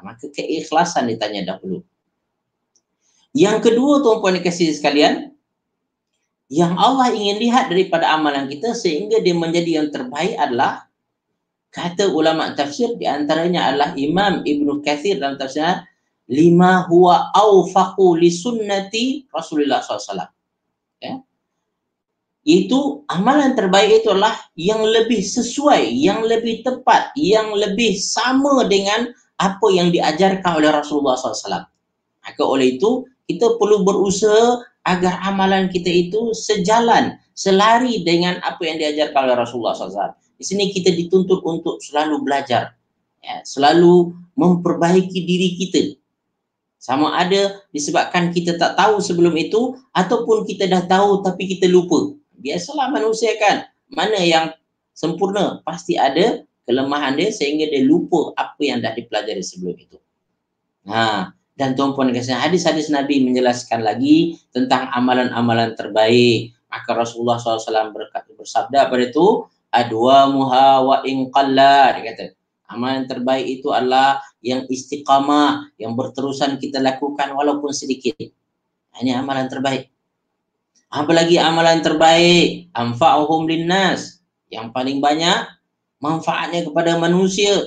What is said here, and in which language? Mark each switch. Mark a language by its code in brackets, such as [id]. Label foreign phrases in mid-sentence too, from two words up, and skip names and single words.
[ms] Maka keikhlasan ditanya dahulu. Yang kedua tuan-puan dikasihi sekalian, yang Allah ingin lihat daripada amalan kita sehingga dia menjadi yang terbaik adalah, kata ulama tafsir di antaranya adalah Imam Ibn Kathir dalam tafsirnya, [ar] لما هو أوفق لسنة رسول الله [ms] SAW. Ya. Itu amalan terbaik itu adalah yang lebih sesuai, yang lebih tepat, yang lebih sama dengan apa yang diajarkan oleh Rasulullah SAW. Maka oleh itu kita perlu berusaha agar amalan kita itu sejalan, selari dengan apa yang diajarkan oleh Rasulullah SAW. Di sini kita dituntut untuk selalu belajar, ya, selalu memperbaiki diri kita. Sama ada disebabkan kita tak tahu sebelum itu, ataupun kita dah tahu tapi kita lupa. Biasalah manusia kan, mana yang sempurna, pasti ada kelemahan dia sehingga dia lupa apa yang dah dipelajari sebelum itu. Dan tuan-puan kasih, hadis-hadis Nabi menjelaskan lagi tentang amalan-amalan terbaik. Maka Rasulullah SAW bersabda pada itu, [ar] أدومها وإن قل, [ms] dia kata, amalan terbaik itu adalah yang istiqamah, yang berterusan kita lakukan walaupun sedikit. Ini amalan terbaik. Apalagi amalan terbaik, [ar] أنفعهم للناس, [ms] yang paling banyak manfaatnya kepada manusia.